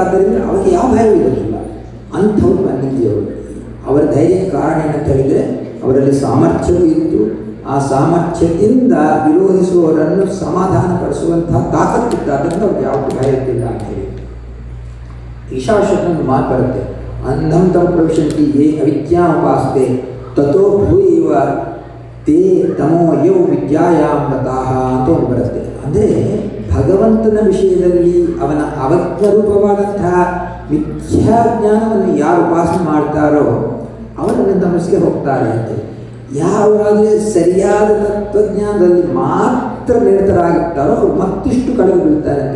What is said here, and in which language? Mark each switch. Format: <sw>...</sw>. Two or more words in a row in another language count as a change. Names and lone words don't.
<kn>ಆದ್ದರಿಂದ ಅವರಿಗೆ ಯಾವ ಭಯ ಇರೋದಿಲ್ಲ. ಅಂಥವ್ರು ಬನ್ನಂಜೆಯವರು. ಅವರ ಧೈರ್ಯಕ್ಕೆ ಕಾರಣ ಏನಂತ ಹೇಳಿದರೆ ಅವರಲ್ಲಿ ಸಾಮರ್ಥ್ಯವೂ ಇತ್ತು. ಆ ಸಾಮರ್ಥ್ಯದಿಂದ ವಿರೋಧಿಸುವವರನ್ನು ಸಮಾಧಾನಪಡಿಸುವಂತಹ ತಾಕತ್ತಿತ್ತು. ಅದರಿಂದ ಅವ್ರಿಗೆ ಯಾವುದು ಭಯ ಇರ್ತಿಲ್ಲ ಅಂತೇಳಿ ಈಶಾಶ್ವತನೊಂದು ಮಾತು ಬರುತ್ತೆ.</kn> <sa>ಅನ್ನಂ ತಂ ಪ್ರವಿಶಂತಿ ಯೇ ಅವಿದ್ಯಾಮಪಾಸ್ತೆ ತಥೋ ಭೂಯವ ತೇ ತಮೋ ಯೌ ವಿದ್ಯಾಯಾಮೃತಾಃ</sa> <kn>ಅಂತ ಒಂದು ಬರುತ್ತೆ. ಅಂದರೆ ಭಗವಂತನ ವಿಷಯದಲ್ಲಿ ಅವನ ಅವಜ್ಞ ರೂಪವಾದಂತಹ ಮಿಥ್ಯಾಜ್ಞಾನವನ್ನು ಯಾರು ಉಪಾಸನೆ ಮಾಡ್ತಾರೋ ಅವರನ್ನು ತಮಸ್ಗೆ ಹೋಗ್ತಾರೆ ಅಂತ. ಯಾರಾದರೆ ಸರಿಯಾದ ತತ್ವಜ್ಞಾನದಲ್ಲಿ ಮಾತ್ರ ನಿರತರಾಗಿರ್ತಾರೋ ಅವರು ಮತ್ತಿಷ್ಟು ಕಳೆದು ಬೀಳ್ತಾರೆ ಅಂತ.</kn>